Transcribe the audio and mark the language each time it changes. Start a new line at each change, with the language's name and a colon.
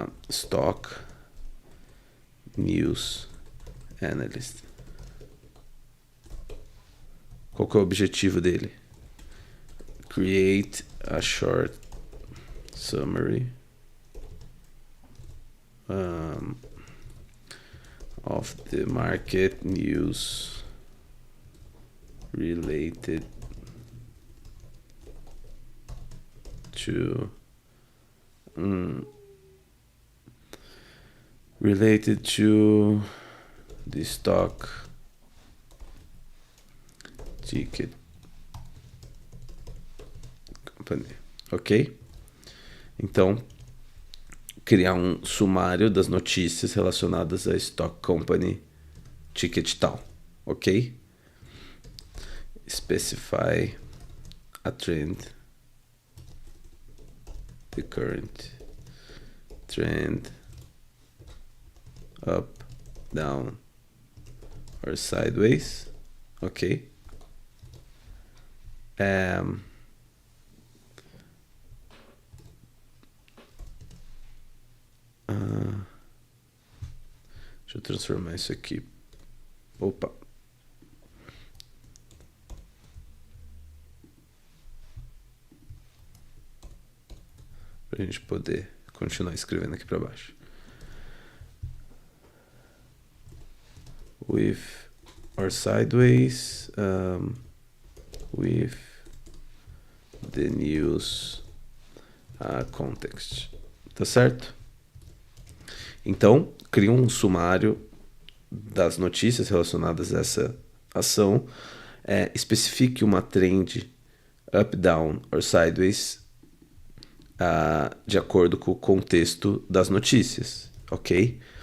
English: Stock News Analyst.
Portuguese: Qual que é o objetivo dele?
English: Create a short summary of the market news related to the stock ticket company, ok?
Portuguese: Então, criar um sumário das notícias relacionadas a Stock Company Ticket tal, ok?
English: Specify a trend, the current trend, up, down or sideways, ok?
Portuguese: Deixa eu transformar isso aqui. Opa. Pra gente poder continuar escrevendo aqui para baixo.
English: With or sideways, with the news context.
Portuguese: Tá certo? Então, cria um sumário das notícias relacionadas a essa ação, especifique uma trend
English: up, down or sideways
Portuguese: de acordo com o contexto das notícias, ok?